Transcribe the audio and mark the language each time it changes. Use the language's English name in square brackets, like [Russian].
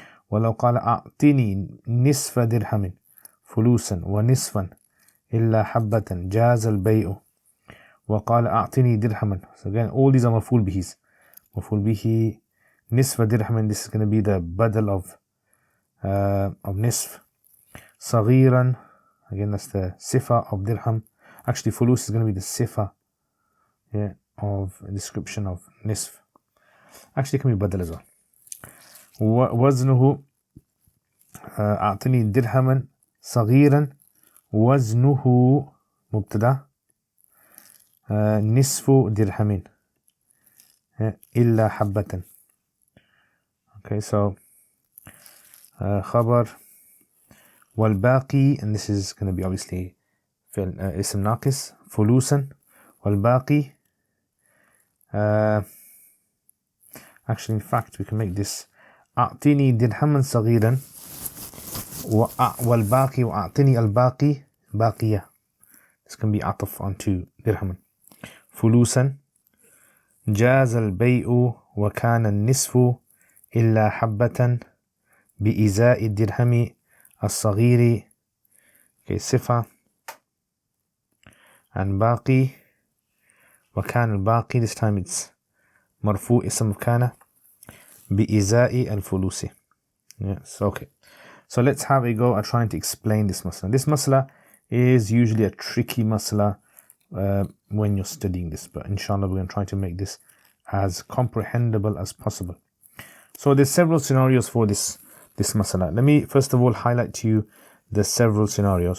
[Arabic] ولو قال أعطني نصف درهم فلوسا ونصفا إلا حبة جاز البيع. وقال أعطني درهما. [English] So again, all these are مفعول بهs. [Arabic] مفعول به نصف درهم. [English] This is going to be the badal of نصف. [Arabic] صغيرا. [English] Again, that's the sifa of dirham. Actually, fulus is going to be the sifa, yeah, of description of nisf. Actually, it can be badal as well. [Arabic] وزنه أعطني درهما صغيرا. وزنه مبتدا. نصف درهم إلا حبة. [English] Okay, so خبر. والباقي, and this is going to be obviously اسم ناقص. [Arabic] فلوسا. [English] والباقي, actually in fact we can make this [Arabic] أعطيني درهما صغيرا. والباقي وأعطيني الباقي باقية. [English] This can be عطف onto درهما. [Arabic] فلوسا. جاز البيع وكان النصف إلا حبة بإزاء الدرهم الصغير. [English] Okay, صفة. and باقي. [Arabic] وكان الباقي, [English] this time it's [Arabic] مرفوع اسم كان بإزاء الفلوس. [English] Yes, okay. So let's have a go at trying to explain this masala. This masala is usually a tricky masala when you're studying this, but inshallah we're going to try to make this as comprehensible as possible. So there's several scenarios for this masala. Let me first of all highlight to you the several scenarios.